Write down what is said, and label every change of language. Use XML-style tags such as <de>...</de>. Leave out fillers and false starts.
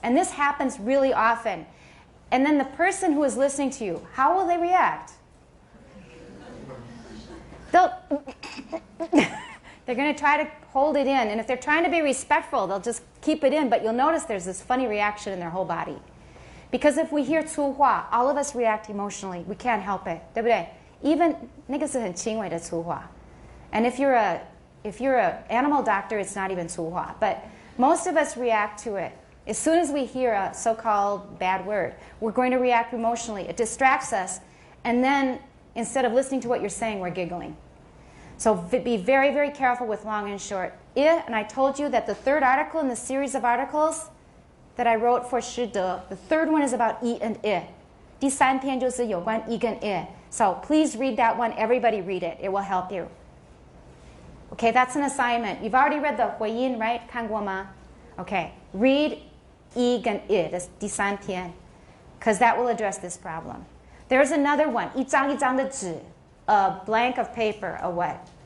<en>And this happens really often. And then the person who is listening to you, how will they react? They're going to try to hold it in. And if they're trying to be respectful, they'll just keep it in. But you'll notice there's this funny reaction in their whole body. Because if we hear 粗话, all of us react emotionally. We can't help it.</en> <zh>对不对? Even 那个是很轻微的粗话.</zh> <en>And if you're an animal doctor, it's not even 粗话. But most of us react to it. As soon as we hear a so-called bad word, we're going to react emotionally. It distracts us. And then instead of listening to what you're saying, we're giggling. So be very, very careful with long and short. And I told you that the third article in the series of articles that I wrote for 师德, the third one is about I and I.</en> <zh>第三篇就是有关 I 跟 I.</zh> <en>So please read that one. Everybody read it. It will help you. Okay, that's an assignment. You've already read the 回音, right?</en> <zh>看过吗?</zh> <en>Okay, read I 跟 I, that's</en> <zh>第三篇,</zh> <en>because that will address this problem. There's another one,</en> <zh>一张一张的纸,</zh> <en>a blank of paper, a what?</en>